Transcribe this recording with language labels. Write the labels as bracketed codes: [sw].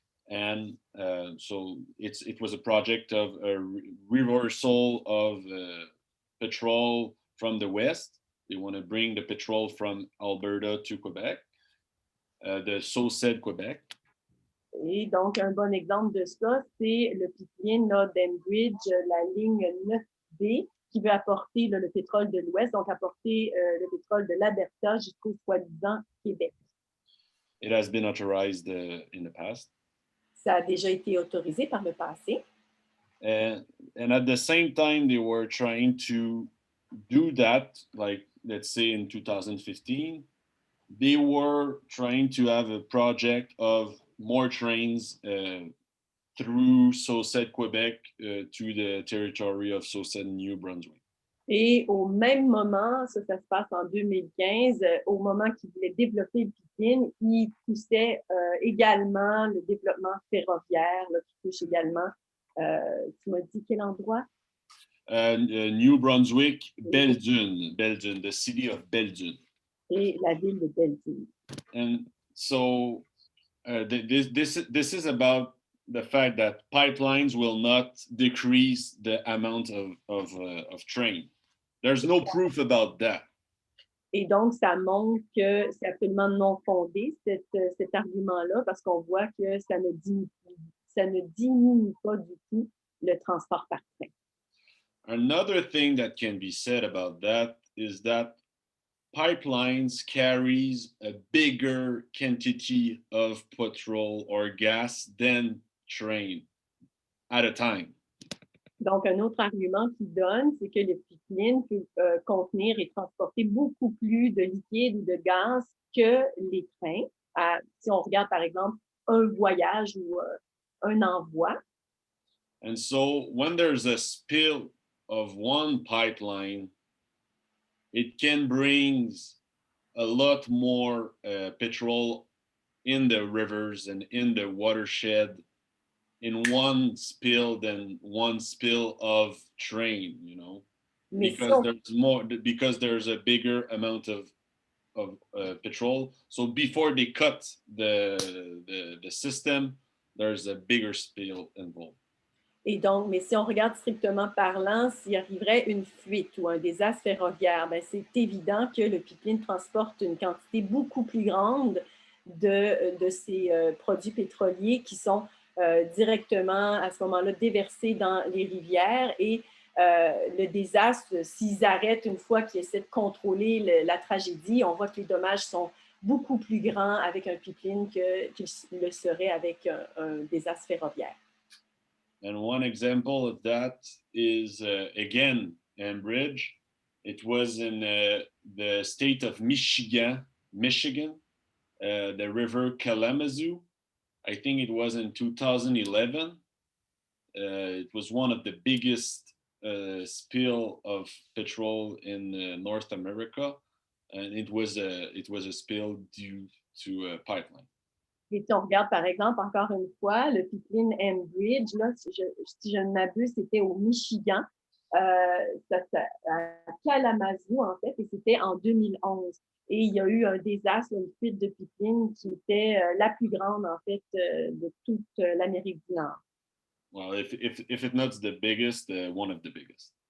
[en] And so it was a project of a reversal of petrol from the west. They want to bring the petrol from Alberta to Quebec, the so-said Quebec. [fr] Et donc, un bon exemple de ça, c'est le pipeline d'Enbridge, la ligne 9B, qui veut apporter le pétrole de l'Ouest, donc apporter le pétrole de l'Alberta jusqu'au soi-disant Québec. [en] It has been authorized in the past. [fr] Ça a déjà été autorisé par le passé. [en] And at the same time, they were trying to do that, like, let's say in 2015, they were trying to have a project of more trains through Sault-Ste. Quebec to the territory of Sault-Ste. New Brunswick. [fr] Et au même moment, ça se passe en 2015, au moment qu'ils voulaient développer le pipeline, ils poussaient également le développement ferroviaire, là, qui touche également, tu m'as dit quel endroit? [en] New Brunswick, Belledune, the city of Belledune. [fr] Et la ville de Belledune. [en] And so this is about the fact that pipelines will not decrease the amount of train. There's no proof about that. [fr] Et donc, ça montre que c'est absolument non fondé, cet argument-là, parce qu'on voit que ça ne diminue pas du tout le transport par train. [en] Another thing that can be said about that is that pipelines carries a bigger quantity of petrol or gas than train at a time. [fr] Donc, un autre argument qu'il donne, c'est que les pipelines peuvent contenir et transporter beaucoup plus de liquide ou de gaz que les trains. Si on regarde, par exemple, un voyage ou un envoi. [en] And so when there's a spill of one pipeline, it can bring a lot more petrol in the rivers and in the watershed in one spill than one spill of train, you know, because there's a bigger amount of petrol. So before they cut the system, there's a bigger spill involved. [fr] Et donc, mais si on regarde strictement parlant, s'il arriverait une fuite ou un désastre ferroviaire, ben c'est évident que le pipeline transporte une quantité beaucoup plus grande de ces produits pétroliers qui sont directement à ce moment-là déversés dans les rivières. Et le désastre, s'ils arrêtent une fois qu'ils essaient de contrôler la tragédie, on voit que les dommages sont beaucoup plus grands avec un pipeline qu'ils le seraient avec un désastre ferroviaire. [en] And one example of that is, again, Enbridge. It was in the state of Michigan, the river Kalamazoo. I think it was in 2011. It was one of the biggest spill of petrol in North America, and it was a spill due to a pipeline. [fr] Et si on regarde, par exemple, encore une fois, le pipeline Enbridge, là, si je ne m'abuse, c'était au Michigan, à Kalamazoo, en fait, et c'était en 2011. Et il y a eu un désastre, une fuite de pipeline qui était la plus grande, en fait, de toute l'Amérique du Nord. [en] Well, if it's not the biggest, one of the biggest.